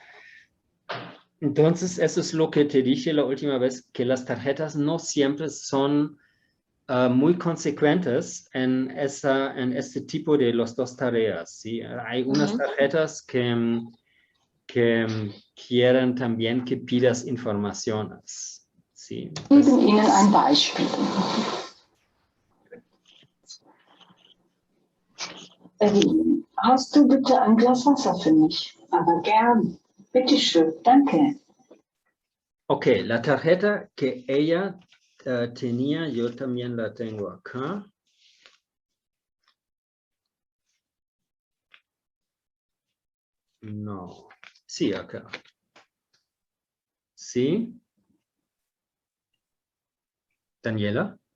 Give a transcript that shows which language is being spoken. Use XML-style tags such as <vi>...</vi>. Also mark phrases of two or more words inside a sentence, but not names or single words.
<es>Entonces, eso es lo que te dije la última vez, que las tarjetas no siempre son muy consecuentes en este tipo de las dos tareas, ¿sí? Hay unas tarjetas que quieren también que pidas informaciones, ¿sí?</es> <de>Wir geben Ihnen ein Beispiel. Evelyn, hast du bitte ein Glas Wasser für mich? Aber gern. Bitte schön, danke.</de> <es>Ok, la tarjeta que ella tenía, yo también la tengo acá. No, sí, acá. ¿Sí? Daniela?</es>